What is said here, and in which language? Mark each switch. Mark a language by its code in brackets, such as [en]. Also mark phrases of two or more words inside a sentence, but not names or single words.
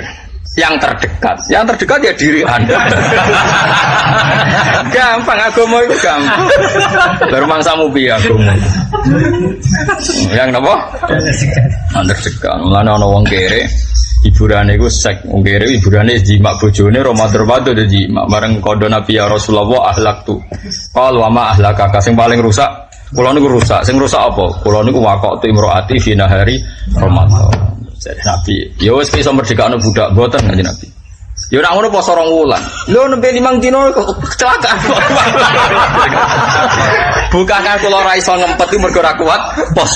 [id] Yang terdekat ya diri Anda. Gampang agama itu gampang. [jv] Baru mangsamu piye agama. Yang napa? [id] Terdekat. [jv] Mulane ana wong kere hiburane iku sek wong kere hiburane jimak bojone Ramadan jimak bareng kondo Nabi [ar] ya Rasulullah ahlaktu. Qal wa ma ahlaka [jv] sing paling rusak kula niku rusak. Sing rusak apa? Kula niku [ar] waqatu imroati fi nahari Ramadan. [jv] Jadi Nabi, ya wis iso merdekakno budak mboten kanjeng Nabi. Ya nek ngono poso 2 wulan. Lho nembe 5 dina kecelakaan. Bukakan kula ora iso ngempet iki mergo ora kuat poso.